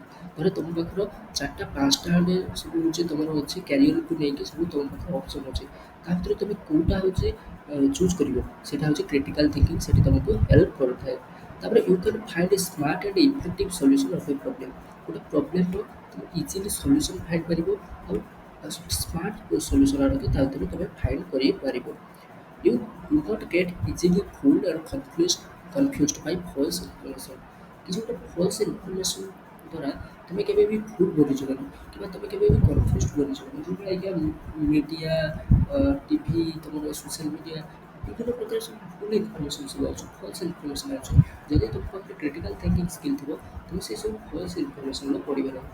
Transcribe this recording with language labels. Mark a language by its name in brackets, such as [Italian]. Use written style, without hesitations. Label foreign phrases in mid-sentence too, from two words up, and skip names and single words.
[Odia] ଧର ତୁମ ପାଖର 4ଟା 5ଟା ଖଣ୍ଡେ ସବୁ ହେଉଛି ତୁମର ଅଛି କ୍ୟାରିୟରକୁ ନେଇକି ସବୁ ତୁମ ପାଖରେ ଅପସନ୍ ଅଛି, ତା ଭିତରେ ତୁମେ କେଉଁଟା ହେଉଛି ଚୁଜ୍ କରିବ, ସେଇଟା ହେଉଛି [English] critical thinking. [Odia] ସେଠି ତୁମକୁ ହେଲ୍ପ କରିଥାଏ। [English] ତାପରେ you can find a smart and effective solution of a problem. [Odia] ଗୋଟେ ପ୍ରୋବ୍ଲେମ୍ର ତୁମେ [English] easily solution find [Odia] ପାରିବ ଆଉ [English] smart solution [Odia] ଆଡ଼କୁ ତା ଭିତରେ ତୁମେ ଫାଇଣ୍ଡ କରିପାରିବ। [English] You do not get easily fooled or confused by false information। [Odia] କିଛି ଗୋଟେ [English] false information [Odia] ଦ୍ୱାରା ତୁମେ କେବେ ବି ଭୁଲ ବନିଯିବନି କିମ୍ବା ତୁମେ କେବେ ବି କନଫ୍ୟୁଜ୍ ବନିଯିବନି। ଯେଉଁଭଳି ଆଜ୍ଞା ମିଡ଼ିଆ, ଟିଭି, ତୁମର [English] social media, [Odia] ବିଭିନ୍ନ ପ୍ରକାର ସବୁ ଭୁଲ ଇନଫର୍ମେସନ୍ ସବୁ ଆସୁଛି, [English] false information [Odia] ଆସୁଛି। ଯଦି ତୁମ ପାଖରେ [English] critical thinking skill [Odia] ଥିବ ତୁମେ ସେସବୁ [English] false information [Odia] ପଡ଼ିବ ନାହିଁ।